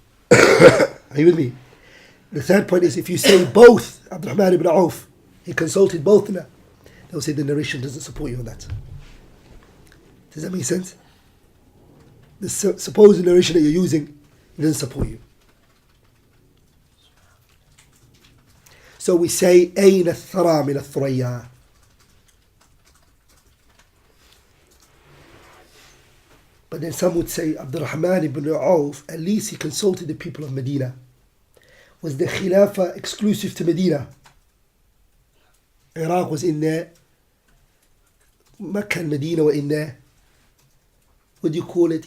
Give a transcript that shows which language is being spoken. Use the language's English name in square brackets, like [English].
[English] Are you with me? The third point is, if you say both AbdulRahman ibn Auf, he consulted both of them, they'll say the narration doesn't support you on that. Does that make sense? The supposed narration that you're using doesn't support you. So we say [Arabic] أين الثرى من الثريا. [English] But then some would say AbdulRahman ibn Auf, at least he consulted the people of Medina. Was the Khilafah exclusive to Medina? Iraq was in there, Mecca and Medina were in there. What do you call it?